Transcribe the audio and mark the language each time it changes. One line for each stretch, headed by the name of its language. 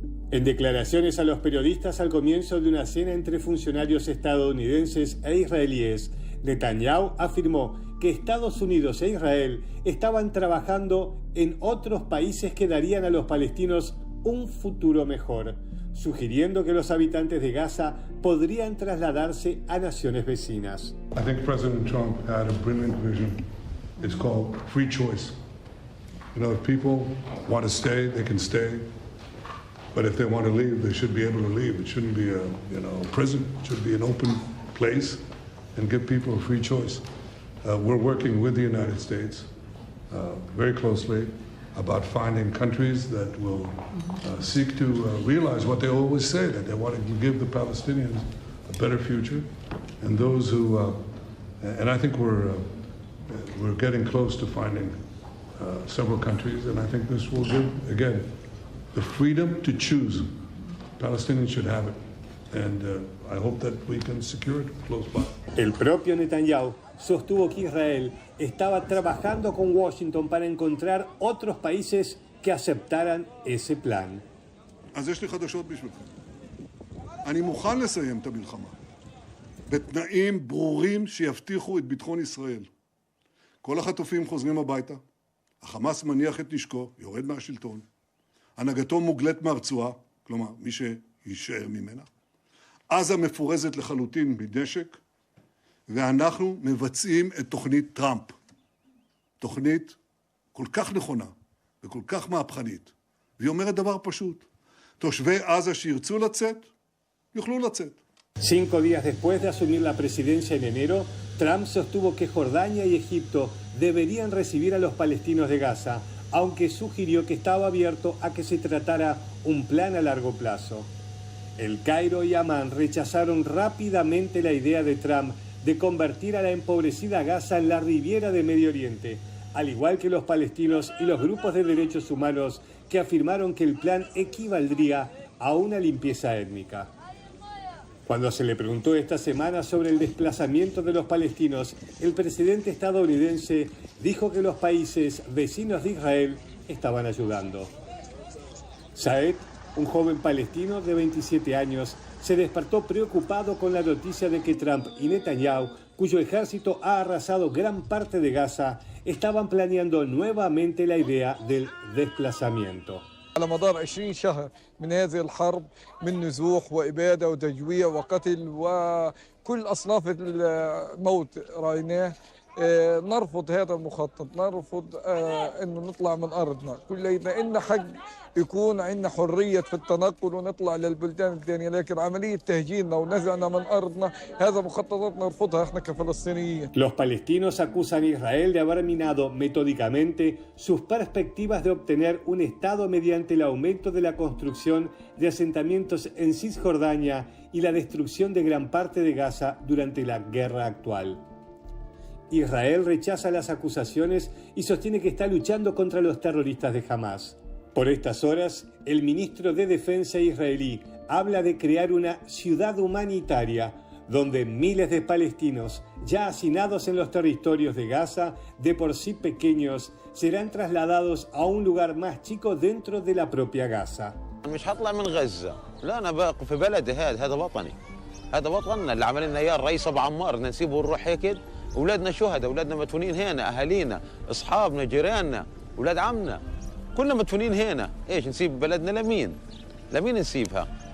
Spanish: En declaraciones a los periodistas al comienzo de una cena entre funcionarios estadounidenses e israelíes, Netanyahu afirmó que Estados Unidos e Israel estaban trabajando en otros países que darían a los palestinos un futuro mejor, sugiriendo que los habitantes de Gaza podrían trasladarse a naciones vecinas.
English: I think President Trump had a brilliant vision. It's called free choice. You know, if people want to stay, they can stay. But if they want to leave, they should be able to leave. It shouldn't be a prison. It should be an open place and give people a free choice. We're working with the United States very closely about finding countries that will seek to realize what they always say, that they want to give the Palestinians a better future. And those who, and I think we're getting close to finding several countries, and I think this will give, again, the freedom to choose. Palestinians should have it, and I hope that we can secure it close by.
Spanish: El propio Netanyahu sostuvo que Israel estaba trabajando con Washington para encontrar otros países que aceptaran ese plan.
Hebrew: אז יש לי חדשות בשבילכם. אני מוכן לסיים את המלחמה בתנאים ברורים שיבטיחו את ביטחון ישראל. כל החטופים חוזרים הביתה, החמאס מניח את נשקו, יורד מהשלטון, הנהגתו מוגלת מהרצועה, כלומר מי שישאר ממנה, עזה מפורזת לחלוטין מנשק, ואנחנו מבצעים את תוכנית טראמפ. תוכנית כל כך נכונה וכל כך מהפכנית. והיא אומרת דבר פשוט. תושבי עזה שירצו לצאת, יוכלו לצאת.
Spanish: 5 días después de asumir la presidencia en enero, Trump sostuvo que Jordania y Egipto deberían recibir a los palestinos de Gaza, aunque sugirió que estaba abierto a que se tratara un plan a largo plazo. El Cairo y Amán rechazaron rápidamente la idea de Trump de convertir a la empobrecida Gaza en la Riviera de Medio Oriente, al igual que los palestinos y los grupos de derechos humanos que afirmaron que el plan equivaldría a una limpieza étnica. Cuando se le preguntó esta semana sobre el desplazamiento de los palestinos, el presidente estadounidense dijo que los países vecinos de Israel estaban ayudando. Saed, un joven palestino de 27 años, se despertó preocupado con la noticia de que Trump y Netanyahu cuyo ejército ha arrasado gran parte de Gaza, estaban planeando nuevamente la idea del desplazamiento.
Arabic: على مدار 20 شهر من هذه الحرب من نزوح وإبادة وتجويع وقتل وكل أصناف الموت رأيناه. نرفض هذا المخطط، نرفض أنه نطلع من أرضنا، كلنا إن حق يكون عندنا حرية في التنقل ونطلع للبلدان الثانية، لكن عملية تهجيرنا ونزعنا من أرضنا هذا مخططات نرفضها إحنا كفلسطينيين.
Spanish: Los palestinos acusan a Israel de haber minado metódicamente sus perspectivas de obtener un Estado mediante el aumento de la construcción de asentamientos en Cisjordania y la destrucción de gran parte de Gaza durante la guerra actual. Israel rechaza las acusaciones y sostiene que está luchando contra los terroristas de Hamás. Por estas horas, el ministro de Defensa israelí habla de crear una ciudad humanitaria donde miles de palestinos ya hacinados en los territorios de Gaza, de por sí pequeños, serán trasladados a un lugar más chico dentro de la propia Gaza.
Arabic: مش هطلع من غزة، لا أنا باقي في بلدي، هذا وطني، هذا وطننا اللي عمل لنا إياه الرئيس أبو عمار، بدنا نسيبه ونروح هيك؟ أولادنا شهداء، أولادنا مدفونين هنا، أهالينا، أصحابنا، جيراننا، أولاد عمنا، كلنا مدفونين هنا، إيش نسيب بلدنا لمين؟ لمين نسيبها؟